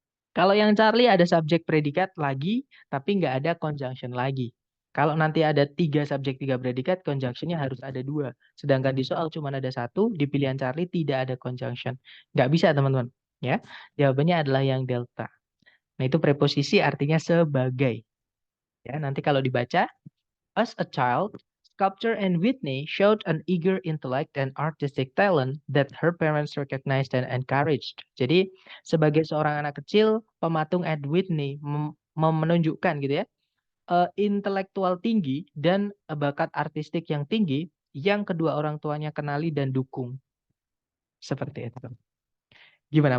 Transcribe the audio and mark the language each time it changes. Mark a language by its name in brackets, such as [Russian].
[Indonesian] Kalau yang Charlie ada subjek predikat lagi, tapi nggak ada conjunction lagi. Kalau nanti ada 3 subjek 3 predikat, conjunctionnya harus ada 2. Sedangkan di soal cuma ada 1, di pilihan Charlie tidak ada conjunction. Nggak bisa teman-teman. Ya, jawabannya adalah yang delta. Nah itu preposisi artinya sebagai. Ya, nanti kalau dibaca, [English] as a child, Sculpture and Whitney showed an eager intellect and artistic talent that her parents recognized and encouraged. [Indonesian] Jadi, sebagai seorang anak kecil, pematung Ed Whitney menunjukkan gitu ya, intelektual tinggi dan bakat artistik yang tinggi yang kedua orang tuanya kenali dan dukung. Seperti itu. Gimana?